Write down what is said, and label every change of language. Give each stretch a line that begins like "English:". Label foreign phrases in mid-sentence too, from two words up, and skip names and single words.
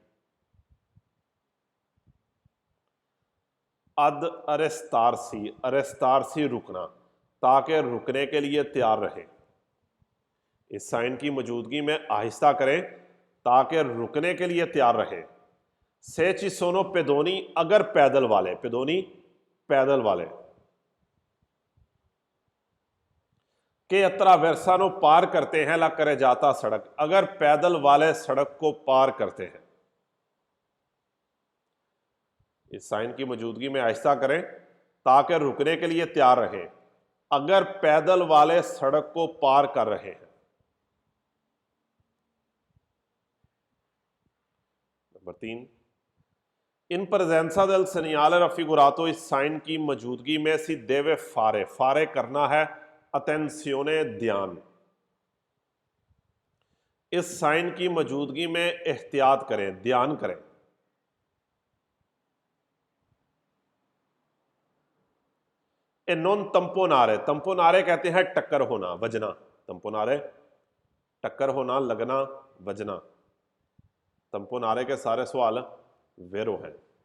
Italian: ad arrestarsi, arrestarsi
Hindi: रुकना, ताकि रुकने के लिए तैयार रहे, इस साइन की मौजूदगी में आहिस्ता करें ताकि रुकने के लिए तैयार रहे।
Italian: se ci sono pedoni,
Hindi: अगर पैदल वाले, पेदोनी पैदल वाले,
Italian: che attraversano
Hindi: पार करते हैं,
Italian: la carreggiata
Hindi: सड़क, अगर पैदल वाले सड़क को पार करते हैं, इस साइन की मौजूदगी में आहिस्ता करें ताकि रुकने के लिए तैयार रहें, अगर पैदल वाले सड़क को पार कर रहे हैं।
Italian: नंबर 3, in presenza del segnale raffigurato,
Hindi: इस साइन की मौजूदगी में
Italian: si deve fare, fare
Hindi: करना है अटेंसियोने, ध्यान, इस साइन की मौजूदगी में एहतियात करें, ध्यान करें।
Italian: e non tamponare, tamponare
Hindi: कहते हैं टक्कर होना, वजना, तंपोनारे टक्कर होना, लगना, वजना, तंपोनारे के सारे सवाल वेरो हैं।